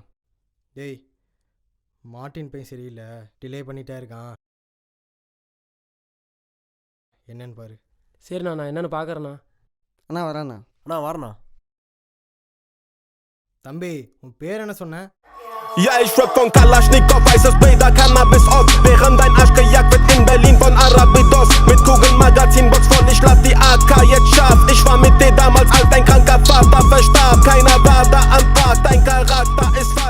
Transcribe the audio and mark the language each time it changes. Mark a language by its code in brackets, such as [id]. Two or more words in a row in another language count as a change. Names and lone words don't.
[ta] டேய், மார்ட்டின் பையன் சரியில்லை, டிலே பண்ணிட்டே இருக்கான். என்னன்னு பாரு. சரிண்ணா, நான் என்னென்னு பார்க்குறேண்ணா. அண்ணா வரேண்ணா. அண்ணா வரண்ணா. தம்பி, உன் பேர் என்ன சொன்ன? [de] Ja, ich rap von Kalaschnikow, weißes Bilder, Cannabis off. Während dein Arsch gejagt wird in Berlin von Arabidos. Mit Kugelmagazinbox voll, ich lad die AK jetzt scharf. Ich war mit dir damals, als dein kranker Vater verstarb. Keiner war da am Park, dein Charakter ist falsch.